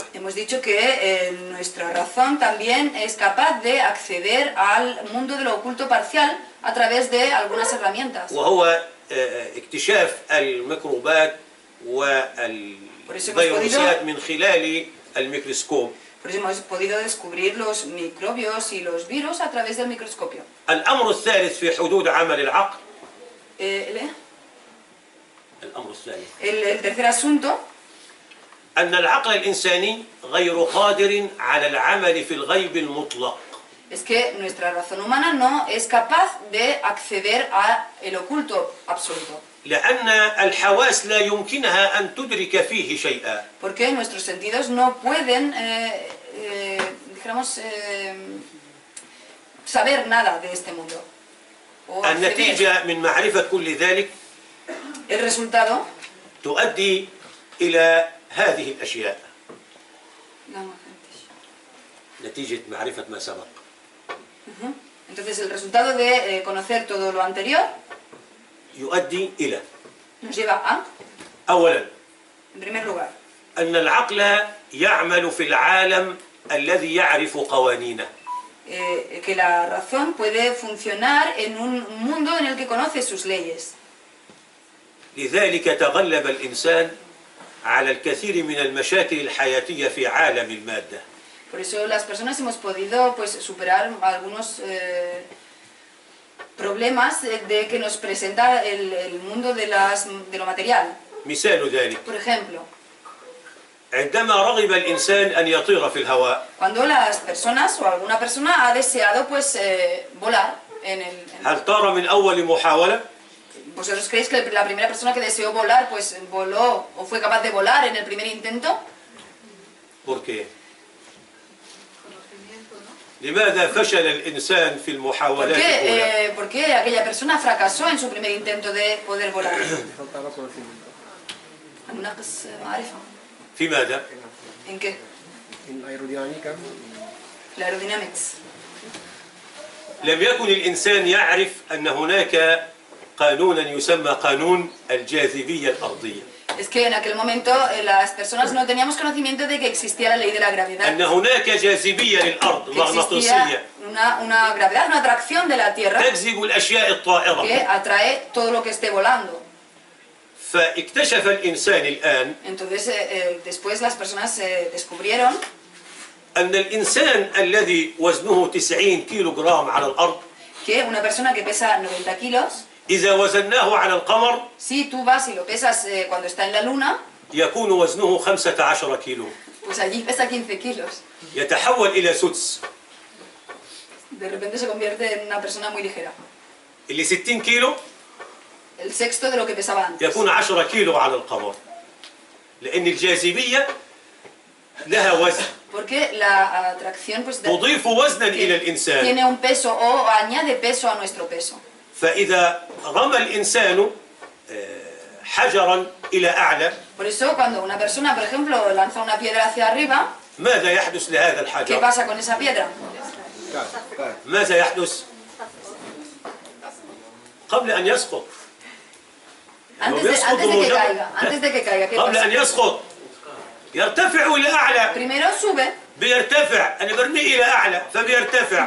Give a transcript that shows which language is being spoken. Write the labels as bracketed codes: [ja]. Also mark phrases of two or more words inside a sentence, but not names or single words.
[es] Hemos dicho que nuestra razón también es capaz de acceder al mundo de lo oculto parcial a través de algunas herramientas. [ar] وهو اكتشاف الميكروبات والفيروسات من خلال الميكروسكوب. [es] Por eso hemos podido descubrir los microbios y los virus a través del microscopio. [ar] الأمر الثالث في حدود عمل العقل الأمر الثالث [es] el tercer asunto [ar] أن العقل الإنساني غير قادر على العمل في الغيب المطلق. [es] es que nuestra razón humana no es capaz de acceder a el oculto absoluto. [ar] لأن الحواس لا يمكنها أن تدرك فيه شيئا. [es] Porque nuestros sentidos no pueden, dijéramos, saber nada de este mundo. O acceder. [ar] النتيجة من معرفة كل ذلك [es] El resultado [ar] تؤدي إلى هذه الأشياء. نتيجة معرفة ما سبق. [es] Entonces el resultado de conocer todo lo anterior [ar] يؤدي إلى [es] nos lleva a, [ar] أولا [es] en primer lugar, [ar] أن العقل يعمل في العالم الذي يعرف قوانينه. [es] Que la razón puede funcionar en un mundo en el que conoce sus leyes. [ar] لذلك تغلب الإنسان على الكثير من المشاكل الحياتية في عالم المادة. [es] Por eso las personas hemos podido, pues, superar algunos problemas de que nos presenta el mundo de lo material. [ar] مثال ذلك [es] Por ejemplo, [ar] عندما رغب الإنسان أن يطير في الهواء [es] cuando las personas o alguna persona ha deseado, pues, volar [ar] هل طار من أول محاولة؟ [es] ¿Vosotros creéis que la primera persona que deseó volar, pues, voló o fue capaz de volar en el primer intento? ¿Por qué? [ar] لماذا فشل الإنسان في المحاولات الأولى؟ [es] ¿Por qué aquella persona fracasó en su primer intento de poder volar? faltaba conocimiento. [ar] ¿نقص معرفة? في ماذا؟ [es] ¿En qué? En la aerodinámica, La aerodynamics. [ar] لم يكن الإنسان يعرف أن هناك قانونا يسمى قانون الجاذبية الأرضية. [es] Es que en aquel momento las personas no teníamos conocimiento de que existía la ley de la gravedad. [ar] أن هناك جاذبية للأرض [es] Que existía [ar] مغناطيسية [es] una gravedad, una atracción de la Tierra [ar] تجذب الأشياء الطائرة. [es] que atrae todo lo que esté volando. [ar] فاكتشف الإنسان الآن [es] Entonces, después las personas descubrieron [ar] أن الإنسان الذي وزنه 90 كيلو جرام على الأرض [es] que una persona que pesa 90 kilos, [ar] إذا وزناه على القمر [es] si tú vas y lo pesas cuando está en la luna, [ar] يكون وزنه 15 كيلو. [es] pues allí pesa 15 kilos. [ar] يتحول إلى سدس. [es] de repente se convierte en una persona muy ligera. [ar] اللي 60 كيلو [es] El sexto de lo que pesaba antes. [ar] يكون 10 كيلو على القمر، لأن الجاذبية لها وزن [es] Porque la atracción pues, [ar] تضيف وزنا إلى الإنسان. [es] tiene un peso o añade peso a nuestro peso. [ar] فإذا رمى الإنسان حجرا إلى أعلى، [es] Por eso cuando una persona, por ejemplo, lanza una piedra hacia arriba, [ar] ماذا يحدث لهذا [es] ¿qué [ar] الحجر؟ [es] pasa con esa piedra? [ar] ماذا يحدث؟ قبل أن يسقط، يعني هو [es] Antes [ar] يسقط [es] de que [ar] بمجرد- [es] caiga, ¿qué [ar] قبل أن [es] pasa? [ar] يسقط يرتفع إلى أعلى، [es] Primero sube, [ar] بيرتفع، أنا برميه إلى أعلى فبيرتفع،